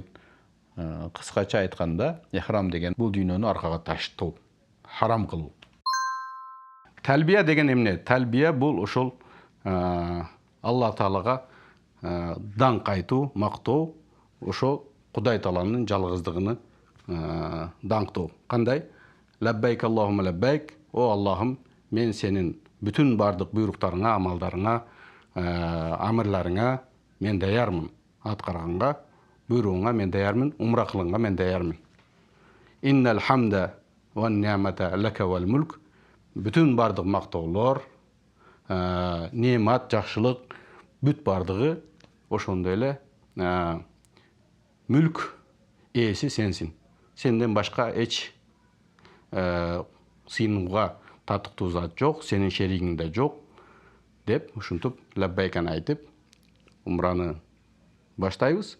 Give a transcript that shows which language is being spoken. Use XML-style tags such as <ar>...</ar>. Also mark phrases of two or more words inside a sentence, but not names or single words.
<ky>Кыскача айтканда, ихрам деген бул дүйнөнү аркага таштоо, харам кылуу. Талбия деген эмне? Талбия бул ошол Алла Таалага даңк айтуу, мактоо, ошо Кудай Тааланын жалгыздыгыны даңктоо. Кандай?</ky> <ar>لبيك اللهم لبيك,</ar> <ky>о Аллахым, мен сенин бүтүн бардык буйруктарыңа, амалдарыңа, амырларыңа мен даярмын. Аткарганга, буйругуңа мен даярмын, умра кылганга мен даярмын.</ky> <ar>إن الحمد والنعمة لك والملك,</ar> <ky>бүтүн бардык мактоолор, немат, жакшылык, бүт бардыгы ошондой эле мүлк ээси сенсин. Сенден башка эч сыйынууга татыктуу зат жок, сенин шеригиң да жок деп ушинтип лаббайканы айтып умраны баштайбыз.</ky>